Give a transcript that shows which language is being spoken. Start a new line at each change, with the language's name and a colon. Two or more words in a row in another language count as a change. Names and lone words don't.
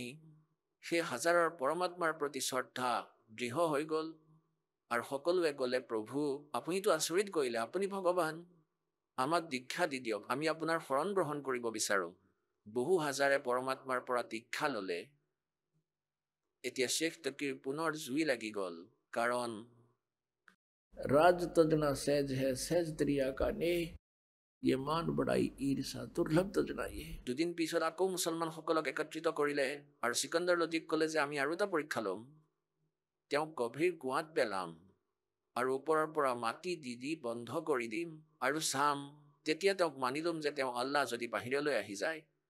Assamese: সেই হাজাৰৰ পৰমাত্মাৰ প্ৰতি শ্ৰদ্ধা দৃঢ় হৈ গ'ল আৰু সকলোৱে ক'লে প্ৰভু আপুনিতো আচৰিত কৰিলে, আপুনি ভগৱান, আমাক দীক্ষা দি দিয়ক, আমি আপোনাৰ শৰণ গ্ৰহণ কৰিব বিচাৰোঁ। বহু হাজাৰে পৰমাত্মাৰ পৰা দীক্ষা ল'লে। এতিয়া শ্বেখটকীৰ পুনৰ জুই লাগি গ'ল, কাৰণ
Hindi: राज तजना सहज है सहज त्रिया का नेह, ये मान बड़ाई ईर्षा दुर्लभ तजना ये।
Assamese: দুদিন পিছত আকৌ মুছলমানসকলক একত্ৰিত কৰিলে আৰু চিকান্দাৰ লোধীক ক'লে যে আমি আৰু এটা পৰীক্ষা ল'ম। তেওঁক গভীৰ কুঁৱাত পেলাম আৰু ওপৰৰ পৰা মাটি দি দি বন্ধ কৰি দিম আৰু চাম, তেতিয়া তেওঁক মানি ল'ম যে তেওঁ আল্লাহ যদি বাহিৰলৈ আহি যায়।